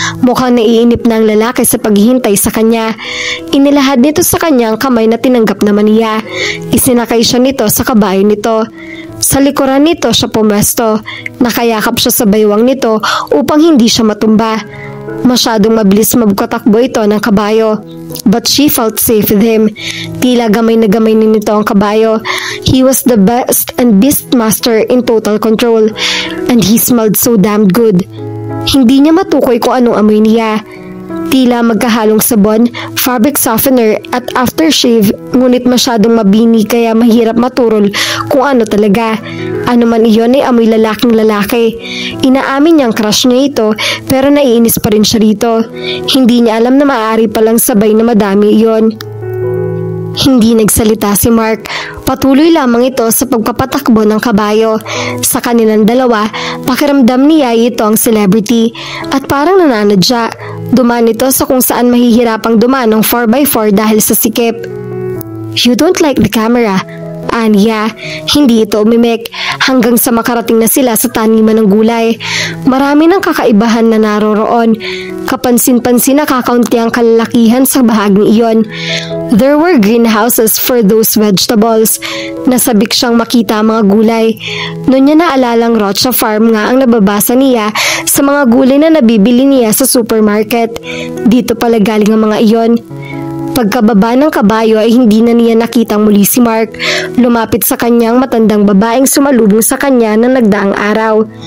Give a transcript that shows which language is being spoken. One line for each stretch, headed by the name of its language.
Filipino: Mukhang naiinip na ang lalaki sa paghihintay sa kanya. Inilahad nito sa kanya ang kamay na tinanggap naman niya. Isinakay siya nito sa kabayo nito. Sa likuran nito siya pumesto. Nakayakap siya sa baywang nito upang hindi siya matumba. Masyadong mabilis magkatakbo ito ng kabayo.
English: But she felt safe with him.
Filipino: Tila gamay na gamay ni nito ang kabayo.
English: He was the best and beast master in total control. And he smelled so damn good.
Filipino: Hindi niya matukoy kung anong amoy niya. Tila magkahalong sabon, fabric softener at aftershave, ngunit masyadong mabini kaya mahirap maturol kung ano talaga. Ano man iyon ay amoy lalaking lalaki. Inaamin niyang crush niya ito pero naiinis pa rin siya rito. Hindi niya alam na maaari palang sabay na madami iyon. Hindi nagsalita si Mark. Patuloy lamang ito sa pagpapatakbo ng kabayo. Sa kanilang dalawa, pakiramdam niya ito ang celebrity at parang nananadya. Dumaan ito sa kung saan mahihirapang dumaan ng 4x4 dahil sa sikip.
English: You don't like the camera?
Filipino: Aniya, hindi ito umimik hanggang sa makarating na sila sa taniman ng gulay. Marami ng kakaibahan na naroroon. Kapansin-pansin na kakaunti ang kalalakihan sa bahaging iyon.
English: There were greenhouses for those vegetables.
Filipino: Nasabik siyang makita ang mga gulay. Noon niya naalalang Rocha Farm nga ang nababasa niya sa mga gulay na nabibili niya sa supermarket. Dito pala galing ang mga iyon. Pagkababa ng kabayo ay hindi na niya nakitang muli si Mark. Lumapit sa kanyang matandang babaeng sumalubong sa kanya ng nagdaang araw.